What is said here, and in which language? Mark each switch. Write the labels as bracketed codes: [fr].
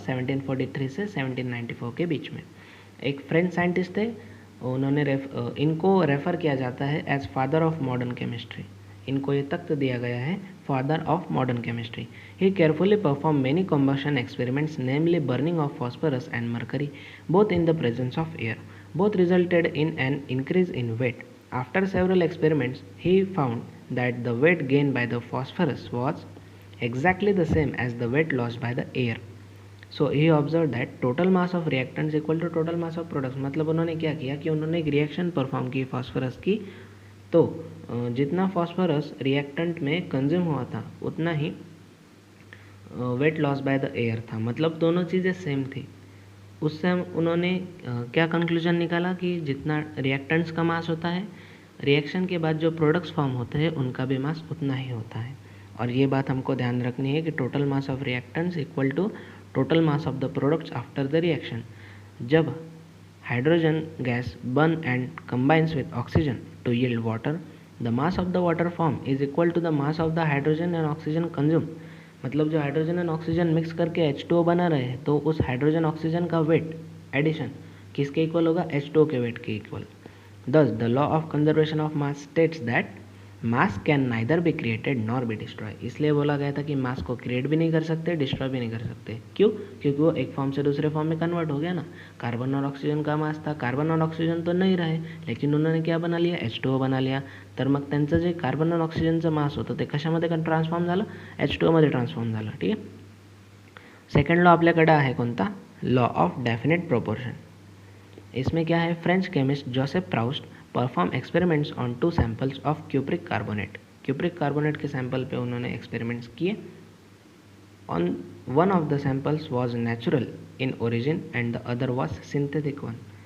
[hi] 1743 से 1794 के बीच में। एक फ्रेंच साइंटिस्ट थे, उन्होंने इनको रेफ़र किया जाता है as father of modern chemistry. इनको ये तख्त दिया गया है father of modern chemistry. [en] He carefully perform many combustion experiments, namely burning of phosphorus and mercury both in the presence of air. Both resulted in an increase in weight. After several experiments, he found that the weight gained by the phosphorus was exactly the same as the weight lost by the air. So he observed that total mass of reactants equal to total mass of products. [hi] मतलब उन्होंने क्या किया कि उन्होंने एक reaction perform की phosphorus की, तो जितना फॉस्फोरस रिएक्टेंट में कंज्यूम हुआ था उतना ही [en] weight loss by the air [hi] था। मतलब दोनों चीज़ें सेम थी। उससे उन्होंने क्या कंक्लूजन निकाला कि जितना रिएक्टेंट्स का मास होता है, रिएक्शन के बाद जो प्रोडक्ट्स फॉर्म होते हैं उनका भी मास उतना ही होता है। और ये बात हमको ध्यान रखनी है कि [en] Total mass of reactants equal to total mass of the products after the reaction. जब hydrogen gas burn and combines with oxygen to yield water, the mass of the water form is equal to the mass of the hydrogen and oxygen consume. [hi] मतलब जो hydrogen and oxygen mix करके H2O बना रहे हैं, तो उस hydrogen oxygen का wait addition किसके इक्वल होगा? H2O के वेट के equal. [en] Thus, the law of conservation of mass states that mass can neither be created nor be destroyed. [hi] इसलिए बोला गया था कि मास को क्रिएट भी नहीं कर सकते, डिस्ट्रॉय भी नहीं कर सकते। क्यों? क्योंकि वो एक फॉर्म से दूसरे फॉर्म में कन्वर्ट हो गया ना। कार्बन और ऑक्सीजन का मास था, कार्बन और ऑक्सीजन तो नहीं रहे, लेकिन उन्होंने क्या बना लिया? H2O बना लिया। [mr] तर मग त्यांचं जे कार्बन और ऑक्सिजनचं मास होतं ते कशामध्ये ट्रान्सफॉर्म झालं? H2O मध्ये ट्रान्सफॉर्म झालं। ठीक आहे। सेकंड लॉ आपल्याकडे आहे कोणता? [hi] Law of definite proportion. इसमें क्या है? [en] French chemist Joseph Proust perform experiments on 2 samples of cupric carbonate. [hi] Cupric carbonate के सैंपल पे उन्होंने एक्सपेरिमेंट्स किए। [en] On one of the samples was natural in origin and the other was synthetic one.